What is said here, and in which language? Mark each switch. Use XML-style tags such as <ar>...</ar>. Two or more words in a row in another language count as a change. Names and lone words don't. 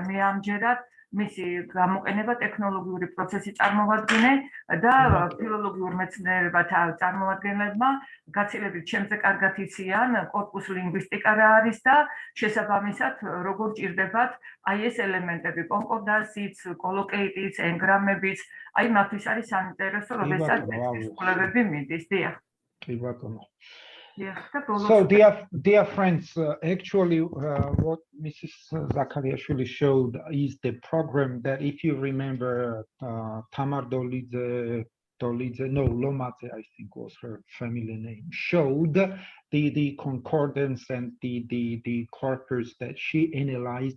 <ka>მე ამჯერად მისი გამოყენება ტექნოლოგიური პროცესი წარმოვადგინე და ფილოლოგიურ მეცნიერებათა წარმომადგენლებმა გაცილებით ჩემზე კარგად იციან კორპუს ლინგვისტიკა რა არის და შესაბამისად როგორ ჭირდებათ აი ეს ელემენტები, კონკორდანსიც, კოლოკეიტიც, ენგრამებიც, აი მათთვის არის საინტერესო, როდესაც ტექსტის კვლევები მიდის. დიახ.</ka> <en>Yes, So, dear friends, actually, what Mrs. Zakariashvili showed is the program that, if you remember, Tamar Dolidze, Lomadze, I think was her family name, showed the concordance and the corpus that she analyzed.</en>